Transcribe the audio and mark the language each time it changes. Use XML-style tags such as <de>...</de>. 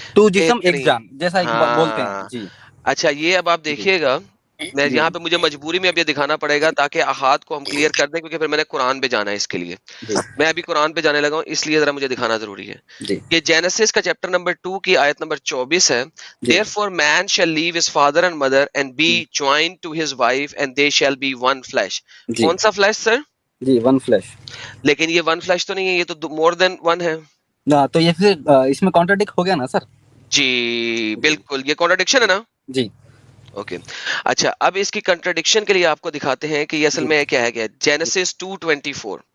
<hi>To जिस्म एक जान, जैसा एक बोलते हैं हाँ। जी। अच्छा, ये अब आप देखिएगा, मैं यहाँ पे मुझे मजबूरी में अब ये दिखाना पड़ेगा ताकि अहाद को हम क्लियर कर दें, क्योंकि फिर मैंने कुरान पे जाना है इसके लिए। मैं अभी कुरान पे जाने लगा हूँ, इसलिए जरा मुझे दिखाना जरूरी है। ये जेनेसिस का चैप्टर नंबर 2 की आयत नंबर 24 है।</hi> <en>Therefore man shall leave his father and mother and be joined to his wife and they shall be one flesh।</en> <hi>कौन सा फ्लैश सर? जी वन फ्लैश। लेकिन ये 1 फ्लैश तो नहीं है, ये तो मोर देन 1 है ना, तो ये फिर इसमें कॉन्ट्रडिक्ट हो गया ना सर? जी बिल्कुल, ये कॉन्ट्रडिक्शन है ना? जी ओके अच्छा, अब इसकी कंट्रडिक्शन के लिए आपको दिखाते हैं कि ये असल में क्या है। जेनेसिस 2:24,</hi>